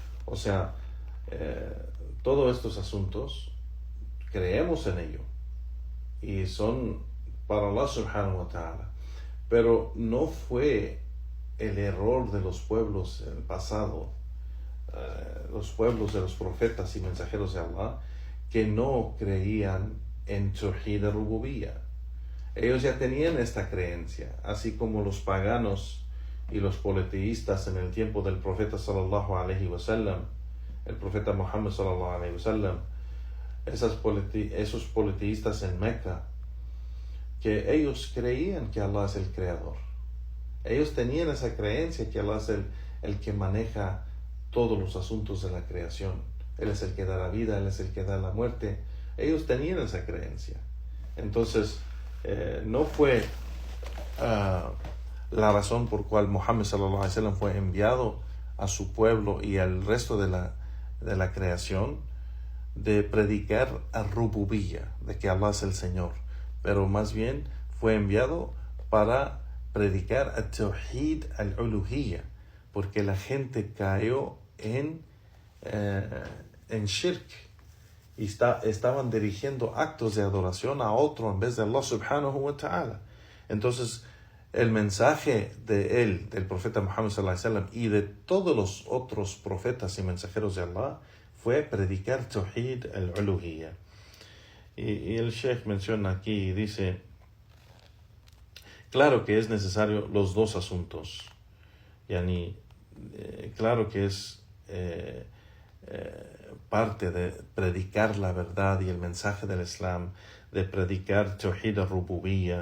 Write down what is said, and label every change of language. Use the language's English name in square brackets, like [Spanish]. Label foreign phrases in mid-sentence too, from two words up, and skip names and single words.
[Spanish] Todos estos asuntos creemos en ello y son para Allah [Arabic] سبحانه وتعالى, [Spanish] pero no fue el error de los pueblos en el pasado, los pueblos de los profetas y mensajeros de Allah, que no creían en [Arabic] توحيد الربوبية. [Spanish] Ellos ya tenían esta creencia, así como los paganos y los politeístas en el tiempo del profeta [Arabic] صلى الله عليه وسلم, [Spanish] el profeta Muhammad [Arabic] صلى الله عليه وسلم, [Spanish] esos politeístas en Meca, que ellos creían que Allah es el creador. Ellos tenían esa creencia que Allah es el que maneja todos los asuntos de la creación. Él es el que da la vida, Él es el que da la muerte. Ellos tenían esa creencia. Entonces, no fue la razón por cual Muhammad [Arabic] صلى الله عليه وسلم [Spanish] fue enviado a su pueblo y al resto de la creación, de predicar a Rububiyya, de que Allah es el Señor, pero más bien fue enviado para predicar a [Arabic] توحيد الألوهية, [Spanish] porque la gente cayó en shirk y estaban dirigiendo actos de adoración a otro en vez de Allah [Arabic] سبحانه وتعالى. [Spanish] Entonces el mensaje del profeta Muhammad [Arabic] صلى الله عليه وسلم [Spanish] y de todos los otros profetas y mensajeros de Allah fue predicar [Arabic] توحيد الألوهية. [Spanish] Y el Sheikh menciona aquí y dice, claro que es necesario los dos asuntos. Claro que es parte de predicar la verdad y el mensaje del Islam, de predicar [Arabic] توحيد الربوبية.